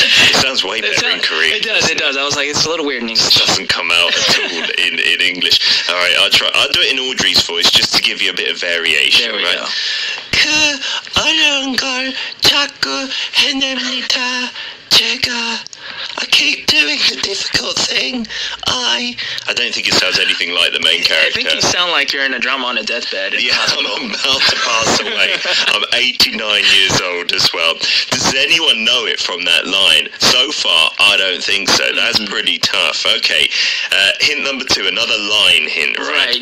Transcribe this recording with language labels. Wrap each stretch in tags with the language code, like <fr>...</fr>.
<en>It sounds way better in Korean. It does. I was like, it's a little weird in English. It doesn't come out at all in English. All right, I'll do it in Audrey's voice just to give you a bit of variation. There we go.</en> <ko>그 어려운 걸 자꾸 해냅니다, 제가.</ko> <en>I keep doing the difficult thing. I don't think it sounds anything like the main character. I think you sound like you're in a drama on a deathbed. Yeah, I'm about to pass away. I'm 89 years old as well. Does anyone know it from that line? So far, I don't think so. That's pretty tough. Okay, hint number 2, another line hint, right?</en>